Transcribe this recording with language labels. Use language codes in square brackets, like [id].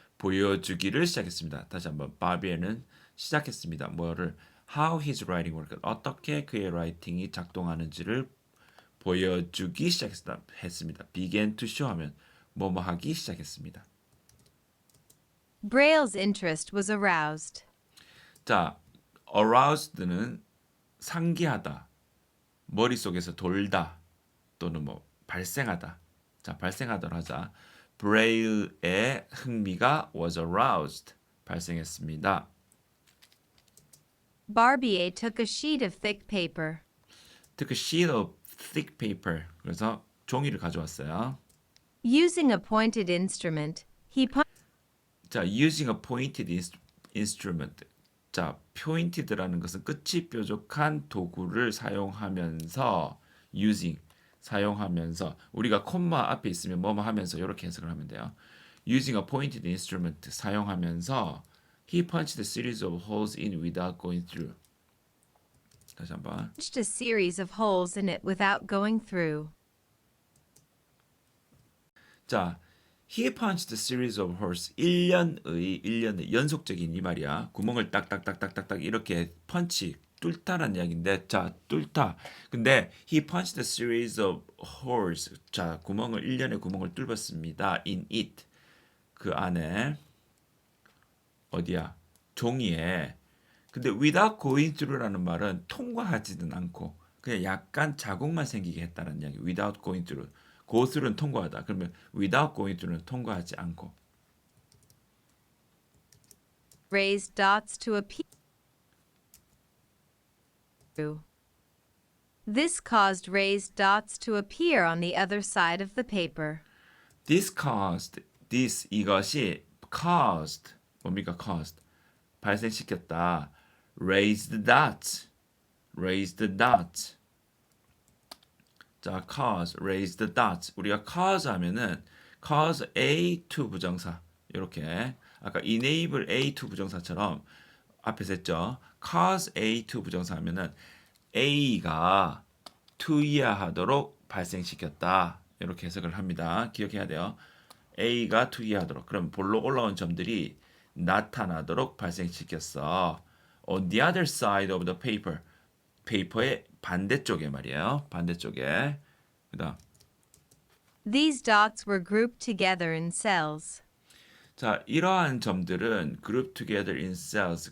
[ko] 보여주기를 시작했습니다. 다시 한번 바비에는 시작했습니다. 뭐를 [en] how his writing worked [ko] 어떻게 그의 라이팅이 작동하는지를 보여주기 시작했습니다. began to show 하면 뭐뭐 하기 시작했습니다. [en] Braille's interest was aroused. [ko] 자, aroused는 상기하다, 머릿속에서 돌다 또는 뭐 발생하다. 자, 발생하다로 하자. 브레일의 흥미가 [en] was aroused. [ko] 발생했습니다. [en] Barbier took a sheet of thick paper. took a sheet of thick paper. [ko] 그래서 종이를 가져왔어요. [en] Using a pointed instrument, he 자, using a pointed instrument. [ko] 자, pointed라는 것은 끝이 뾰족한 도구를 사용하면서 using 사용하면서 우리가 콤마 앞에 있으면 뭐뭐 하면서 이렇게 해석을 하면 돼요. [en] using a pointed instrument [ko] 사용하면서 [en] he punched a series of holes in without going through. [ko] 다시 한번. [en] punched a series of holes in it without going through. 자, he punched a series of holes. [ko] 1년의 연속적인 이 말이야. 구멍을 딱딱딱딱딱딱 이렇게 펀치 뚫다라는 이야기인데 자, 뚫다. [en] 근데 he punched a series of holes. [ko] 자, 1년의 구멍을 뚫었습니다. [en] in it. [ko] 그 안에 어디야? 종이에. 근데 [en] without going through [ko] 라는 말은 통과하지는 않고 그냥 약간 자국만 생기게 했다는 이야기. without going through. go through는 통과하다. 그러면 without going through는 통과하지 않고. [en] Raised dots to a piece. This caused raised dots to appear on the other side of the paper. This caused, this [ko] 이것이 [en] caused, [ko] 뭡니까 [en] caused? [ko] 발생시켰다. [en] Raised dots, raised dots. 자, cause, raised dots. [ko] 우리가 cause 하면은 cause A to 부정사 이렇게 아까 enable A to 부정사처럼 앞에서 했죠. cause A to 부정사 하면은 A가 to 이하하도록 발생시켰다. 이렇게 해석을 합니다. 기억해야 돼요. A가 to 이하하도록. 그럼 볼록 올라온 점들이 나타나도록 발생시켰어. [en] On the other side of the paper. [ko] 페이퍼의 반대쪽에 말이에요. 반대쪽에. 그다음 [en] These dots were grouped together in cells. 자, [ko] 이러한 점들은 [en] group together in cells.